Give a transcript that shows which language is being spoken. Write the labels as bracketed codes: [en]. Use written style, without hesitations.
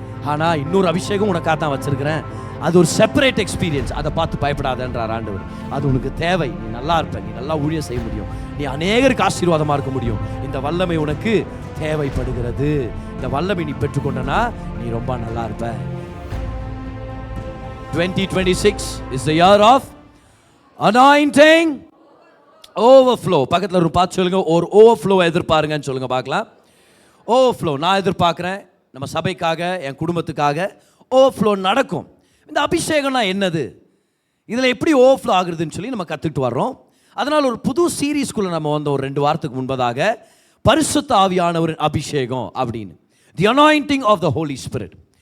[ta] ஆனால் இன்னொரு அபிஷேகம் உனக்காக தான் வச்சிருக்கிறேன், அது ஒரு [en] separate experience, [ta] அதை பார்த்து பயப்படாதன்றார் ஆண்டவர். அது உனக்கு தேவை, நீ நல்லா இருப்ப, நீ நல்லா ஊழியம் செய்ய முடியும், நீ அநேகருக்கு ஆசீர்வாதமாக இருக்க முடியும். இந்த வல்லமை உனக்கு தேவைப்படுகிறது. இந்த வல்லமை நீ பெற்றுக்கொண்டனா நீ ரொம்ப நல்லா இருப்ப. [en] 2026 is the year of anointing overflow. [ta] பக்கத்தில் ஒரு பார்த்து சொல்லுங்க, ஒரு ஓவர்ஃப்ளோ எதிர்பாருங்கன்னு சொல்லுங்க பார்க்கலாம். ஓவர்ஃப்ளோ நான் எதிர்பார்க்குறேன், நம்ம சபைக்காக, என் குடும்பத்துக்காக ஓவர்ஃப்ளோ நடக்கும். இந்த அபிஷேகம்னா என்னது, இதில் எப்படி ஓவர்ஃப்ளோ ஆகுறதுன்னு சொல்லி நம்ம கற்றுக்கிட்டு வர்றோம். அதனால் ஒரு புது சீரீஸ்குள்ளே நம்ம வந்த ஒரு 2 வாரத்துக்கு முன்பதாக பரிசுத்த ஆவியானவரின் அபிஷேகம் அப்படின்னு, [en] The anointing of the holy spirit.